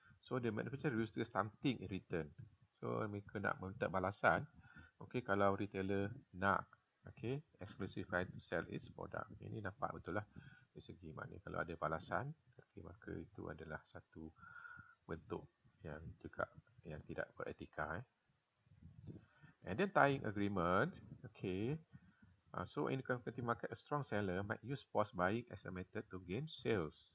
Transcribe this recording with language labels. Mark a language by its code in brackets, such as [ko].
[en] So the manufacturer register something in return. So [ms] mereka nak minta balasan. Okay, kalau retailer nak [en] exclusive right to sell its product. [ms] Ini nampak betul lah dari segi maknanya kalau ada balasan, maka itu adalah satu bentuk yang juga yang tidak beretika. [en] And then tying agreement. So in the competitive market, a strong seller might use force buying as a method to gain sales.